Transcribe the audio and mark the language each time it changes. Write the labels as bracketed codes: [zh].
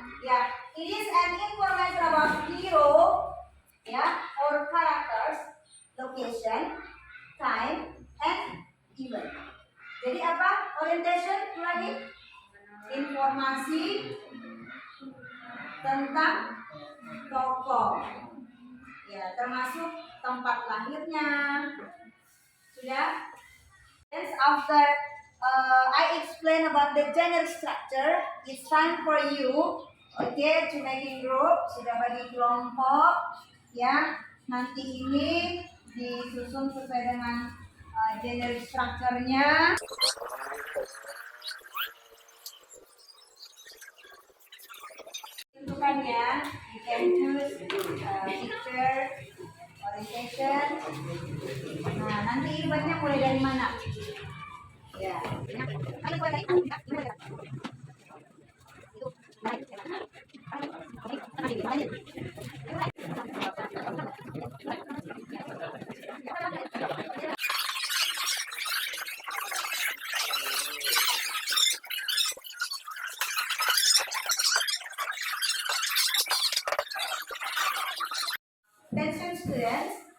[en] Ya, it is an information about hero, ya, or characters, location, time, and event. [id] Jadi apa orientation lagi? Informasi tentang tokoh, ya, termasuk tempat lahirnya. Sudah? [en] Yes, after I explain about the generic structure, it's time for you, okay, to making group. [id] Sudah bagi kelompok, ya. Nanti ini disusun sesuai dengan generic structure-nya. Tentukannya, [en] you can choose picture, orientation. [id] Nah, nanti eventnya mulai dari mana? [en] Ya, attention students,